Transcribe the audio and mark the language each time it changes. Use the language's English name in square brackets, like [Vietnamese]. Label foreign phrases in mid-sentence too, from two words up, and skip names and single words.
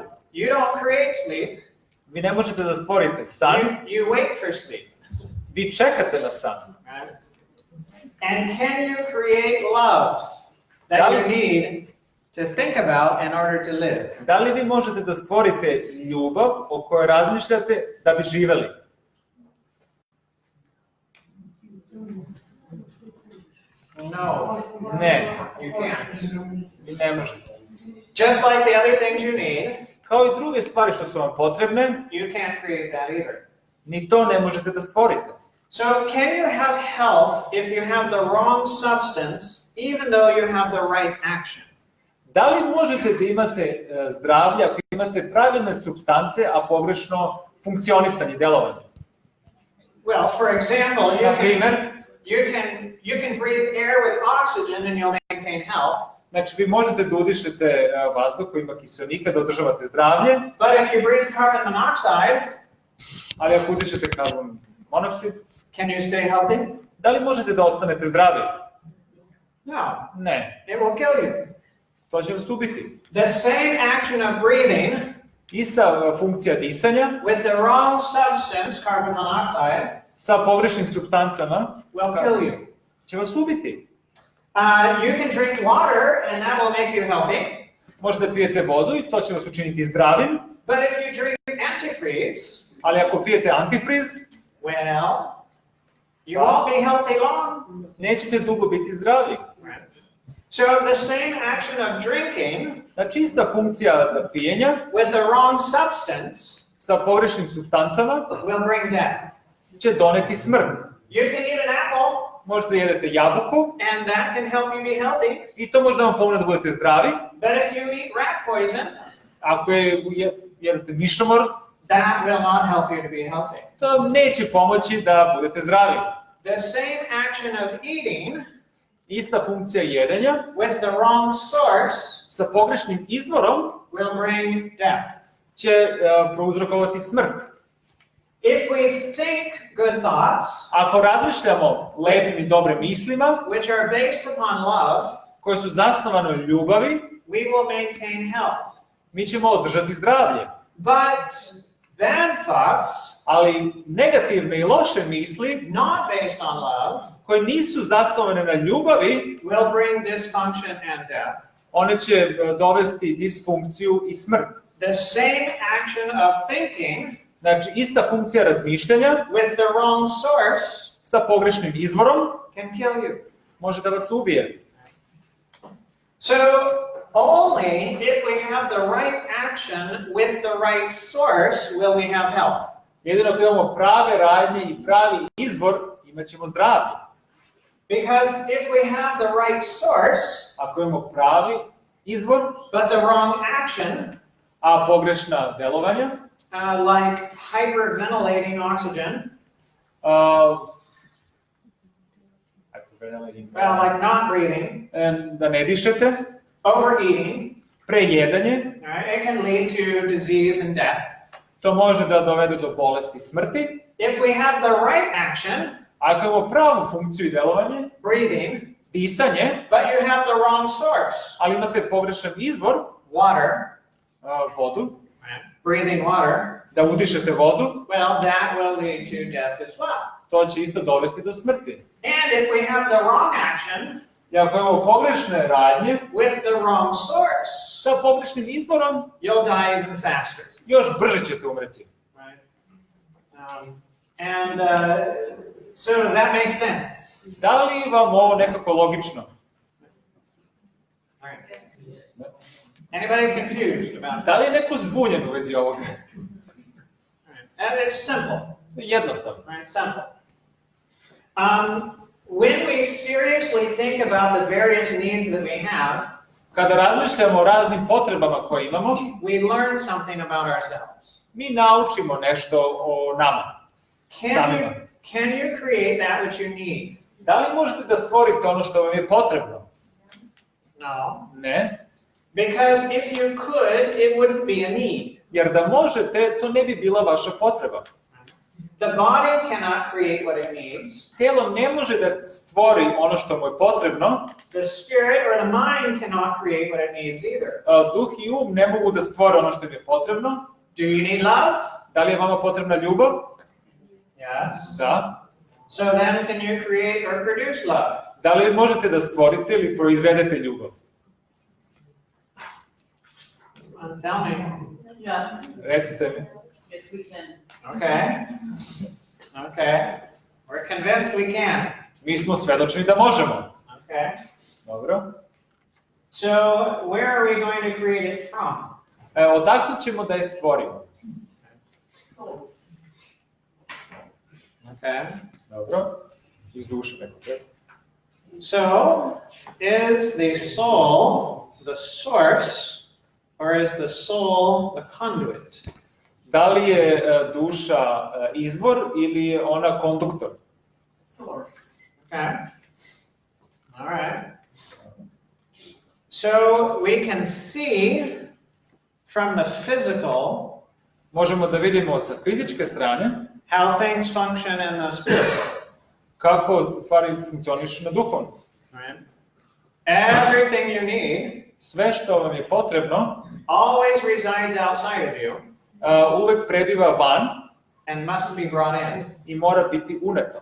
[English] You don't create sleep, [Serbian] Vi ne možete da stvorite san, [English] you wait for sleep. [Serbian] vi čekate na san. [English] And can you create love that you need to think about in order to live? [Serbian] Da li vi možete da stvorite ljubav o kojoj razmišljate da bi živeli? [English] No, [Serbian] Ne, [English] you can't. [Serbian] vi ne možete. [English] Just like the other things you need, [Serbian] Kao i druge stvari što su vam potrebne, [English] you can't create that either. [Serbian] ni to ne možete da stvorite. [English] So can you have health if you have the wrong substance, even though you have the right action? [Serbian] Da li možete da imate zdravlje ako imate pravilne supstance, a pogrešno funkcionisanje, delovanje? [English] Well, for example, [Serbian] Na primer, [English] you can breathe air with oxygen and you'll maintain health. [Serbian] znači vi možete da udišete vazduh koji ima kiseonika da održavate zdravlje, [English] But if you breathe carbon monoxide, [Serbian] ali ako udišete karbon monoksid, [English] can you stay healthy? [Serbian] da li možete da ostanete zdravi? [English] No, [Serbian] Ne, [English] it will kill you. [Serbian] to će vas ubiti. [English] The same action of breathing [Serbian] Ista funkcija disanja [English] with the wrong substance, carbon monoxide, [Serbian] sa pogrešnim supstancama [English] will kill you. [Serbian] će vas ubiti. [English] You can drink water and that will make you healthy. [Serbian] Možete pijete vodu i to će vas učiniti zdravim, [English] But if you drink antifreeze, [Serbian] ali ako pijete antifriz, [English] well, you won't be healthy long. [Serbian] nećete dugo biti zdravi. [English] So the same action of drinking [Serbian] Znači ista funkcija pijenja [English] with the wrong substance [Serbian] sa pogrešnim supstancama [English] will bring death. [Serbian] će doneti smrt. [English] You can eat an apple [Serbian] Možda jedete jabuku [English] and that can help you be healthy. [Serbian] i to možda vam pomogne da budete zdravi. [English] But if you eat rat poison, [Serbian] Ako jedete mišomor, [English] that will not help you to be healthy. [Serbian] to neće pomoći da budete zdravi. [English] The same action of eating [Serbian] Ista funkcija jedenja [English] with the wrong source [Serbian] sa pogrešnim izvorom [English] will bring death. [Serbian] će prouzrokovati smrt. [English] If we think good thoughts, [Serbian] Ako razmišljamo lepim i dobrim mislima, [English] which are based upon love, [Serbian] koje su zasnovane u ljubavi, [English] we will maintain health. [Serbian] mi ćemo održati zdravlje. [English] But bad thoughts, [Serbian] Ali negativne i loše misli, [English] not based on love, [Serbian] koje nisu zasnovane na ljubavi, [English] will bring dysfunction and death. [Serbian] one će dovesti disfunkciju i smrt. [English] The same action of thinking [Serbian] Znači, ista funkcija razmišljanja [English] with the wrong source [Serbian] sa pogrešnim izvorom [English] can kill you. [Serbian] može da vas ubije. [English] So, only if we have the right action with the right source will we have health. [Serbian] Jedino ako imamo prave radnje i pravi izvor, imat ćemo zdravlje. [English] Because if we have the right source, [Serbian] Ako imamo pravi izvor, [English] but the wrong action, [Serbian] a pogrešna delovanja, [English] like hyperventilating oxygen, well, like not breathing, [Serbian] da ne dišete, [English] overeating, [Serbian] prejedanje, [English] it can lead to disease and death. [Serbian] to može da dovede do bolesti i smrti. [English] If we have the right action, [Serbian] Ako imamo pravu funkciju i delovanje, [English] breathing, [Serbian] disanje, [English] but you have the wrong source, [Serbian] ali imate pogrešan izvor, [English] water, [Serbian] vodu, [English] breathing water, [Serbian] da udišete vodu, [English] well, that will lead to death as well. [Serbian] to će isto dovesti do smrti. [English] And if we have the wrong action [Serbian] I ako imamo pogrešne radnje [English] with the wrong source, [Serbian] sa pogrešnim izvorom, [English] you'll die even faster. [Serbian] još brže ćete umreti. [English] Right? So does that make sense? [Serbian] Da li vam ovo nekako logično? [English] All right. Anybody confused about [Serbian] Da [English] that? [Serbian] li je neko zbunjen u vezi ovoga? [English] All right. And it's simple. [Serbian] Jednostavno. [English] Right? Simple. When we seriously think about the various needs that we have, [Serbian] Kada razmišljamo o raznim potrebama koje imamo, [English] we learn something about ourselves. [Serbian] mi naučimo nešto o nama, samima. [English] Can you create that which you need? [Serbian] Da li možete da stvorite ono što vam je potrebno? [English] No. [Serbian] Ne. [English] Because if you could, it wouldn't be a need. [Serbian] Jer da možete, to ne bi bila vaša potreba. [English] The body cannot create what it needs. [Serbian] Telo ne može da stvori ono što mu je potrebno. [English] The spirit or the mind cannot create what it needs either. [Serbian] Duh i um ne mogu da stvore ono što im je potrebno. [English] Do you need love? [Serbian] Da li je vama potrebna ljubav? [English] Yes. [Serbian] Da. [English] So then can you create or produce love? [Serbian] Da li možete da stvorite ili proizvedete ljubav? [English] Tell me. Yeah, [Serbian] Recite mi. [English] yes we can. Okay. Okay. We're convinced we can. [Serbian] Mi smo svedočni da možemo. [English] Okay. [Serbian] Dobro. [English] So where are we going to create it from? [Serbian] Odakle ćemo da je stvorimo? [English] So, Okay. [Serbian] Dobro. Iz duše neko. [English] So is the soul the source or is the soul the conduit? [Serbian] Da li je duša izvor ili je ona konduktor? [English] source. Okay. All right. So we can see from the physical [Serbian] Možemo da vidimo sa fizičke strane [English] how things function in the spiritual. [Serbian] kako stvari funkcionišu na duhovno. [English] Right? Everything you need [Serbian] Sve što vam je potrebno [English] always resides outside of you [Serbian] uvek prebiva van [English] and must be brought in. [Serbian] i mora biti uneto.